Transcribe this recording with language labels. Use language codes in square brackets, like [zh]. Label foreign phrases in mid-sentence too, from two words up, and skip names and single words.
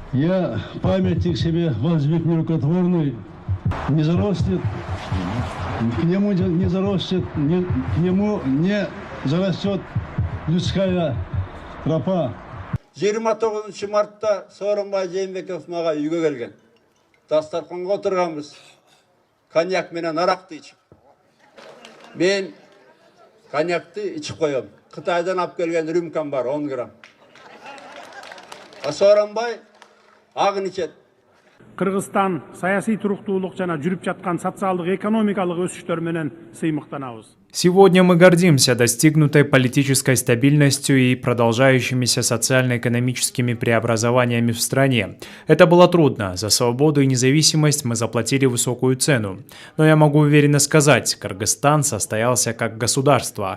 [ru] Я памятник себе воздвиг нерукотворный, не зарастет, к нему не зарастет, к нему не зарастет людская тропа. [ky] 29 мартта Сооронбай Жээнбеков мага үйгө келген. Дастарханга отурганбыз. Коньяк менен аракты ичип. Мен коньякты ичип коем. Кытайдан алып келген рюмкам бар 10 грамм. Сооронбай агын ичет. Кыргызстан саясий туруктуулук жана жүрүп жаткан социалдык экономикалык өсүштөр менен сыймыктанабыз. [ru] Сегодня мы гордимся достигнутой политической стабильностью и продолжающимися социально-экономическими преобразованиями в стране. Это было трудно. За свободу и независимость мы заплатили высокую цену. Но я могу уверенно сказать, Кыргызстан состоялся как государство.